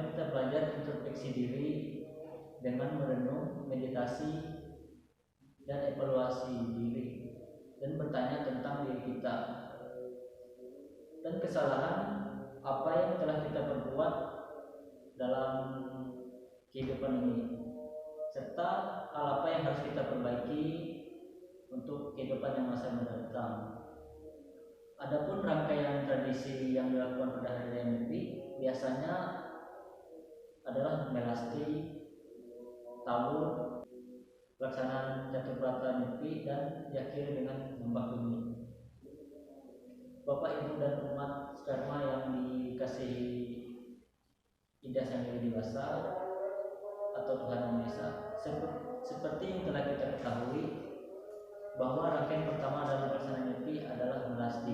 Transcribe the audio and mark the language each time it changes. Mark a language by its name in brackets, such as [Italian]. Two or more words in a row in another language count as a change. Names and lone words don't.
[Indonesian] kita belajar introspeksi diri dengan merenung, meditasi, dan evaluasi diri, dan bertanya tentang diri kita dan kesalahan apa yang telah kita perbuat dalam kehidupan ini, serta hal apa yang harus kita perbaiki untuk kehidupan yang masa mendatang. Adapun rangkaian tradisi yang dilakukan pada Hari Raya Nyepi biasanya adalah melasti, tabur, pelaksanaan Caturbrata Nyepi, dan diakhiri dengan nyembah bumi. Bapak, Ibu, dan umat sedharma yang dikasihi Ida Sang Dewi Dewasa atau Tuhan Yang Maha Esa, seperti yang telah kita ketahui bahwa rangkaian pertama dalam pelaksanaan Nyepi adalah melasti.